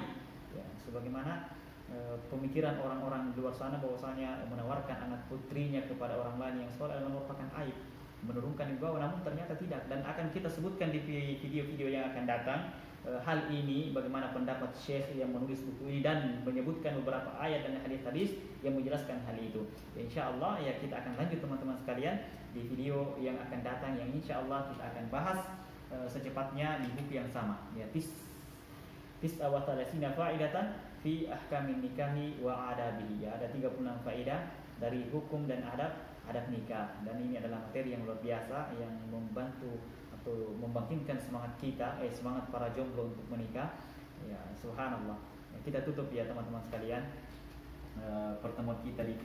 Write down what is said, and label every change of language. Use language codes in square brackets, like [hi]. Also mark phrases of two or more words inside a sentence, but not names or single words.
[id] Ya, sebagaimana pemikiran orang-orang di luar sana bahwasanya menawarkan anak putrinya kepada orang lain yang soleh adalah merupakan aib, menurunkan di bawah, namun ternyata tidak, dan akan kita sebutkan di video-video yang akan datang hal ini, bagaimana pendapat Syekh yang menulis buku ini dan menyebutkan beberapa ayat dan hadis-hadis yang menjelaskan hal itu. Ya, insyaallah ya kita akan lanjut teman-teman sekalian di video yang akan datang, yang insyaallah kita akan bahas secepatnya di buku yang sama, ya [ar] تسعة ثلاثين فائدة في أحكام النكاح وآدابه. [id] Ya, ada 36 faedah dari hukum dan adab nikah, dan ini adalah materi yang luar biasa yang membantu atau membangkitkan semangat kita, semangat para jomblo untuk menikah. Ya, subhanallah. Ya, kita tutup ya teman-teman sekalian pertemuan kita di video kali ini.